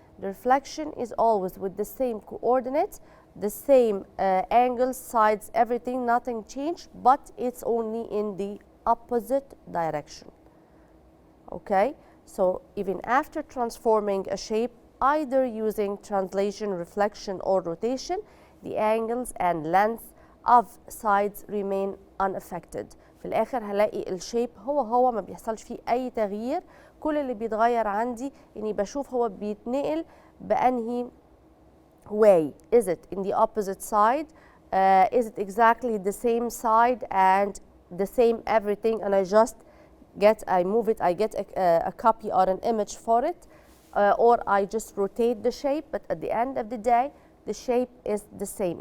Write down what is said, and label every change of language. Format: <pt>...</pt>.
<en>The reflection is always with the same coordinates, the same angles, sides, everything, nothing changed, but it's only in the opposite direction. Okay, so even after transforming a shape, either using translation, reflection, or rotation, the angles and length of sides remain unaffected.</en> <ar>في الآخر هلاقي الشيب هو ما بيحصلش فيه أي تغيير. كل اللي بيتغير عندي إني بشوف هو بيتنقل بأنهي way.</ar> <en>Is it in the opposite side? Is it exactly the same side and the same everything, and I move it, I get a copy or an image for it, or I just rotate the shape, but at the end of the day, the shape is the same.</en>